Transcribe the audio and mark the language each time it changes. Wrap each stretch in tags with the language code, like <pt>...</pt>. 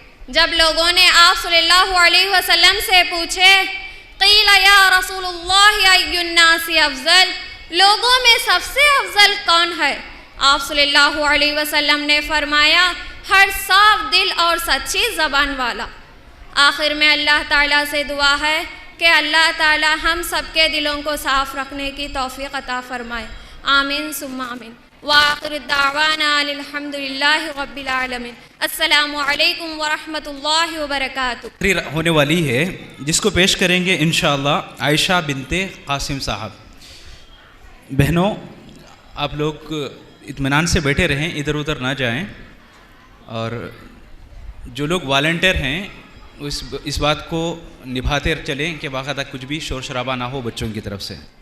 <ur>جب لوگوں نے آپ صلی اللہ علیہ وسلم سے پوچھے</ur> <ar>قیل یا رسول اللہ ای الناس افضل،</ar> <ur>لوگوں میں سب سے افضل کون ہے؟ آپ صلی اللہ علیہ وسلم نے فرمایا ہر صاف دل اور سچی زبان والا. آخر میں اللہ تعالیٰ سے دعا ہے کہ اللہ تعالیٰ ہم سب کے دلوں کو صاف رکھنے کی توفیق عطا فرمائے. آمین ثم آمین.</ur> <ar>وآخر الدعوانا الحمد للہ رب العالمین. السلام علیکم ورحمۃ اللہ وبرکاتہ.</ar> <ur>تقریر ہونے والی ہے جس کو پیش کریں گے انشاءاللہ عائشہ بنت قاسم صاحب. بہنوں، آپ لوگ اطمینان سے بیٹھے رہیں، ادھر ادھر نہ جائیں، اور جو لوگ والنٹیئر ہیں اس بات کو نبھاتے چلیں کہ باقاعدہ کچھ بھی شور شرابہ نہ ہو بچوں کی طرف سے.</ur>